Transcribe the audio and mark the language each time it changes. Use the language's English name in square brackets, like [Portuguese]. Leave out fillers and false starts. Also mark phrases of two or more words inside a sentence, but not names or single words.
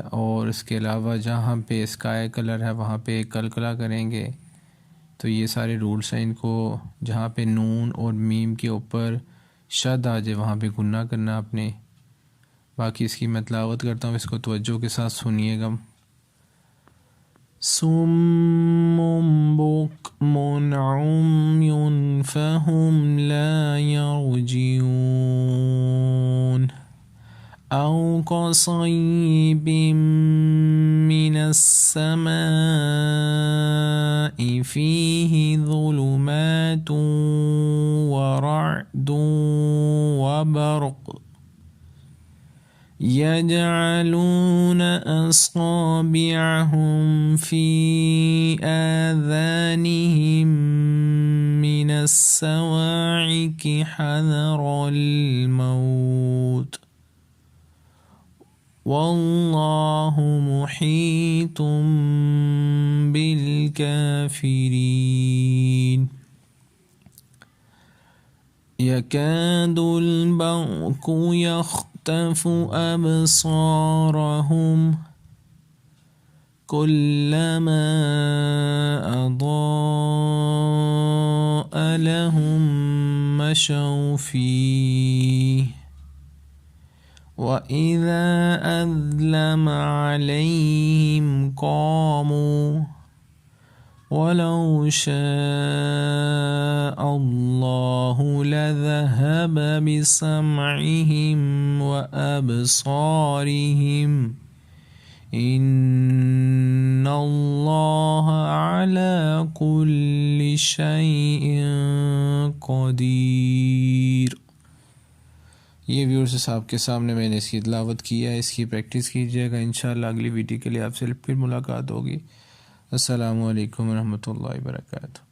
[Hindi] और इसके अलावा जहाँ पे [English] sky color [Hindi] है वहाँ पे कलकला करेंगे। तो ये सारे रूल्स हैं, इनको जहाँ पे नून और मीम के ऊपर शद आ जाए वहाँ पे गुन्ना करना आपने। बाकी इसकी मैं तिलावत करता हूँ, इसको तवज्जो के साथ सुनिएगा। [Arabic] صم بكم عمي فهم لا يرجعون أو كصيب من السماء فيه ظلمات ورعد وبرق يجعلون أصابعهم في آذانهم من الصواعق حذر الموت والله محيط بالكافرين. يكاد البرق يخطف أبصارهم كلما أضاء لهم مشوا فيه وإذا أظلم عليهم قاموا ولو شاء الله لذهب بسمعهم وأبصارهم إن الله على كل شيء قدير. [Hindi] ये व्यूअर्स आपके सामने मैंने इसकी तिलावत की है, इसकी प्रैक्टिस कीजिएगा। इंशाअल्लाह अगली वीडियो के लिए आपसे फिर मुलाकात होगी। [Arabic] السلام عليكم ورحمة الله وبركاته.